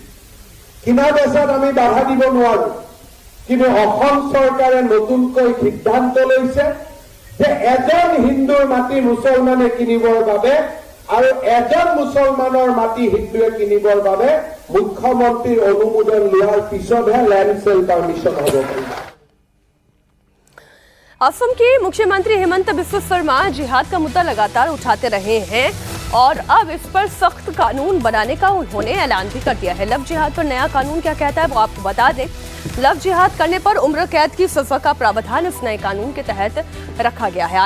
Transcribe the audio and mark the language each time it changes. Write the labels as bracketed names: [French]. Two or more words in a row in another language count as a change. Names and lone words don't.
[Assamese] কিনা বেচাত আমি বাধা দিব নোৱাৰো, কিন্তু অসম চৰকাৰে নতুনকৈ সিদ্ধান্ত লৈছে যে এজন হিন্দুৰ মাটি মুছলমানে কিনিবৰ বাবে আৰু এজন মুছলমানৰ মাটি হিন্দুৱে কিনিবৰ বাবে মুখ্যমন্ত্ৰীৰ অনুমোদন লোৱাৰ পিছতহে [English] land sale permission [Assamese] হ'ব পাৰিব। [Hindi] असम के मुख्यमंत्री हिमंत बिस्वा शर्मा जिहाद का मुद्दा लगातार उठाते रहे हैं और अब इस पर सख्त कानून बनाने का उन्होंने ऐलान भी कर दिया है। लव जिहाद पर नया कानून क्या कहता है वो आपको बता दें। लव जिहाद करने पर उम्र कैद की सजा का प्रावधान इस नए कानून के तहत रखा गया है।